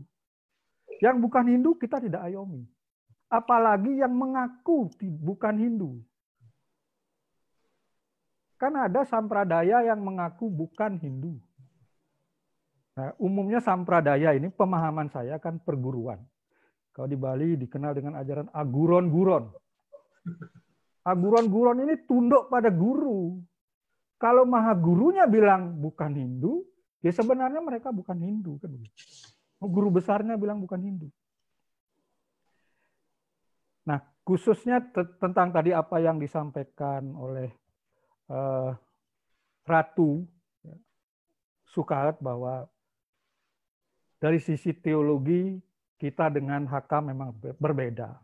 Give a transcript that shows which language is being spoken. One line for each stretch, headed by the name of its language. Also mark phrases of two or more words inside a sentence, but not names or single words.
Indonesian: Yang bukan Hindu kita tidak ayomi. Apalagi yang mengaku bukan Hindu. Kan ada sampradaya yang mengaku bukan Hindu. Nah, umumnya sampradaya ini pemahaman saya kan perguruan. Kalau di Bali dikenal dengan ajaran aguron-guron. Aguron-guron ini tunduk pada guru. Kalau maha gurunya bilang bukan Hindu, ya sebenarnya mereka bukan Hindu. Kan? Guru besarnya bilang bukan Hindu. Nah, khususnya tentang tadi apa yang disampaikan oleh Ratu Sukaat bahwa dari sisi teologi kita dengan HK memang berbeda.